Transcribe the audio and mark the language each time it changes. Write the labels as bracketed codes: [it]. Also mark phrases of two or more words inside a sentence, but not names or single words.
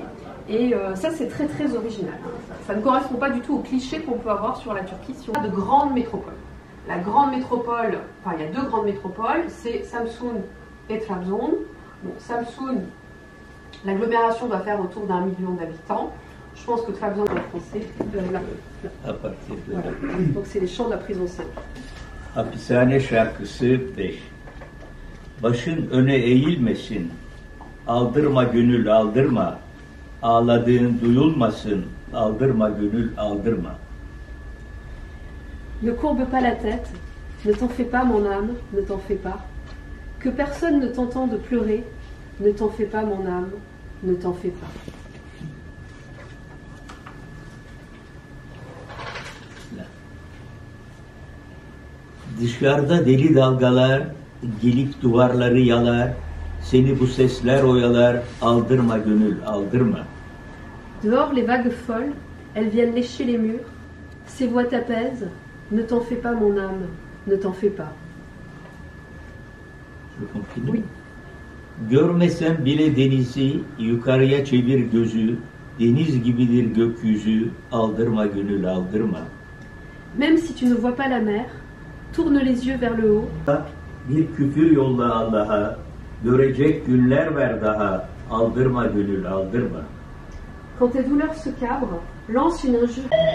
[fr] Et ça, c'est très très original. Ça ne correspond pas du tout aux clichés qu'on peut avoir sur la Turquie, sur de grandes métropoles. La grande métropole, enfin il y a deux grandes métropoles, c'est Samsun et Trabzon. Bon, Samsun, l'agglomération doit faire autour d'1 million d'habitants. Je pense que Trabzon en français, là. À partir de voilà. Donc c'est les champs de la prison 5. [tr] Hapishane şarkısı 5. Başın öne eğilmesin, aldırma gönül aldırma, ağladığın duyulmasın, aldırma gönül aldırma. [fr] Ne courbe pas la tête, ne t'en fais pas mon âme, ne t'en fais pas. Que personne ne t'entende pleurer, ne t'en fais pas mon âme, ne t'en fais pas. [tr] Dışarıda deli dalgalar, gelip duvarları yalar, seni bu sesler oyalar, aldırma gönül aldırma. [fr] Dehors les vagues folles, elles viennent lécher les murs, ces voix t'apaisent, ne t'en fais pas mon âme, ne t'en fais pas. Je continue. Oui. [tr] Görmesen bile denizi, yukarıya çevir gözü, deniz gibidir gökyüzü, aldırma gönül aldırma. [fr] Même si tu ne vois pas la mer, tourne les yeux vers le haut. [tr] Bir küfür yolla Allah'a, görecek günler ver daha, aldırma gönül aldırma. [fr] Quand tes douleurs se cabrent, lance une injure.